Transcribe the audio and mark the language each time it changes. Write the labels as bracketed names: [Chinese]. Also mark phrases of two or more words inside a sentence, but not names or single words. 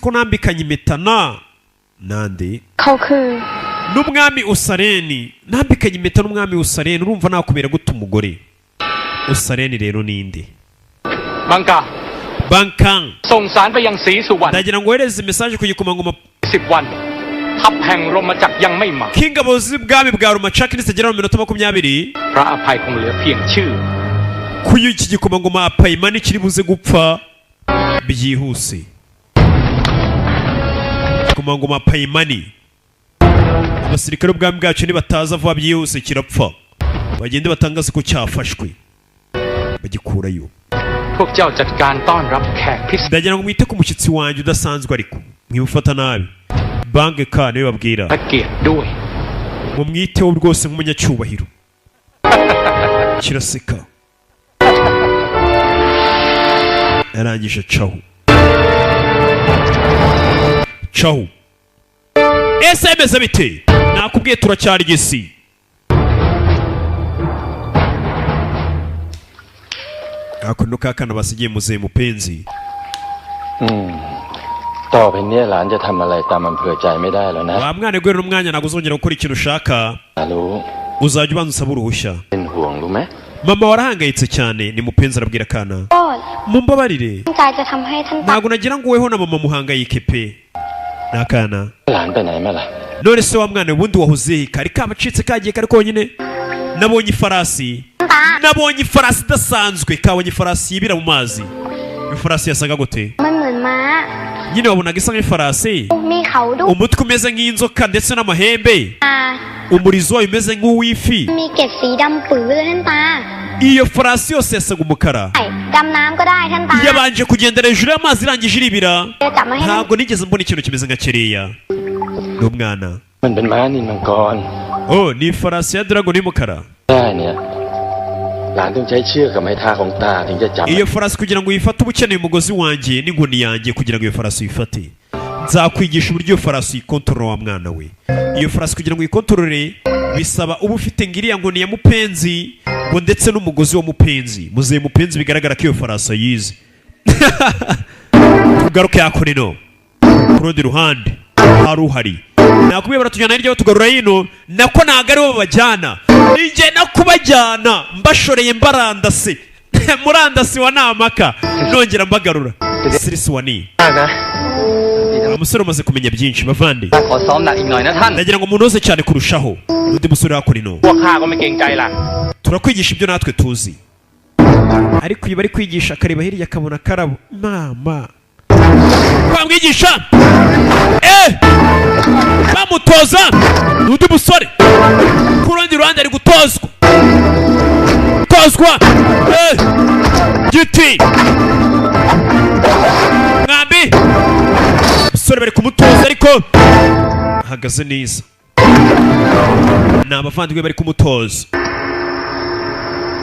[Kinyarwanda] ko nambikanye impeta nande n'umwami Usareni nambikanye impeta n'umwami Usareni urumva nakubera gute umugore Usareni rero ninde Banka ndagira ngo wohereze message ku gikomangoma [Thai] 10 วันทัพแห่งรมจักรยังไม่มา [Kinyarwanda] k'ingabo z'ibwami bwa Rumacaki nizagera mu minota 20 [Thai] พระอภัยคงเหลือเพียงชื่อ [Kinyarwanda] kuyu iki gikomangoma apayimani kiri buze gupfa byihuse gikomangoma apayimani abasirikare bw'ubwami bwacu nibataza vuba byihuse kirapfa bagende batangaze ko cyafashwe bagikurayo [Thai] พวกเจ้าจัดการต้อนรับแขกพิเศษ [Kinyarwanda] ndagira ngo mwite ku mushyitsi wanjye udasanzwe ariko mwibufata nabi bange ka niwe babwira [Thai] และเกียรติด้วย [Kinyarwanda] mumwiteho rwose nk'umunyacyubahiro kiraseka yarangije cahu ese emeze bite nakubwiye turacyari gisi akuno kakana basigiye muzehe mupenzi [Thai] ต่อไปนี้หลานจะทำอะไรตามอำเภอใจไม่ได้แล้วนะ [Kinyarwanda] wa mwana gwera n'umwanya ntabwo uzongera gukora ikintu ushaka [Thai] รู้ [Kinyarwanda] uzajya ubanza usaba uruhushya [Thai] เป็นห่วงรู้ไหม [Kinyarwanda] mama warahangayitse cyane ni mupenzi arabwira kana mumbabarire ntabwo nagira ngo weho na mama muhangayike pe nakana [Thai] หลานไปไหนมาล่ะ [Kinyarwanda] none se wa mwana ubundi wahoze kari kabacitse kagiye kari konyine nabonye ifarasi idasanzwe kabonye ifarasi yibira mu mazi ifarasi yasaga gute nyine wabonaga isa nk'ifarasi umutwe umeze nk'inzoka ndetse n'amahembe umurizo wayo umeze nk'uw'ifi iyo farasi yose yasaga umukara yabanje kugendera hejuru y'amazi irangije iribira ntabwo nigeze mbona ikintu kimeze nka kiriya n'umwana [Thai] มันเป็นม้านินมังกร [Kinyarwanda] ni ifarasi ya dragon y'umukara [Thai] ได้เนี่ยหลานต้องใช้เชือกกับไม้เท้าของตาถึงจะจับ [Kinyarwanda] iyo farasi kugira ngo uyifate uba ukeneye umugozi wanjye n'inkoni yanjye kugira ngo iyo farasi uyifate nzakwigisha uburyo iyo farasi uyikontorora wa mwana we iyo farasi kugira ngo uyikontorore bisaba uba ufite ngiriya nkoni ya mupenzi ngo ndetse n'umugozi wa mupenzi muzehe mupenzi bigaragara ko iyo farasi ayizi tugaruke yakore no ku rundi ruhande hari uhari nakubwiye baratujyana hirya batugarura hino nako ntabwo ari bo babajyana ninjye nakubajyana mbashoreye mbarandase murandasi wa namaka nongera mbagarura sirisi wa ni umusore umaze kumenya byinshi bavande [Thai] ขอซ้อมหนักอีกหน่อยนะท่าน [Kinyarwanda] ndagira ngo umuntu wese cyane kurushaho undi musore hakora ino [Thai] พวกข้าก็ไม่เกรงใจล่ะ [Kinyarwanda] turakwigisha ibyo natwe tuzi ariko iyo bari kwigisha akareba hirya akabona karabo mama kwamwigisha bamutoza undi musore ku rundi ruhande ari gutozwa giti mwambi umusore bari kumutoza ariko ahagaze neza ni abavandimwe bari kumutoza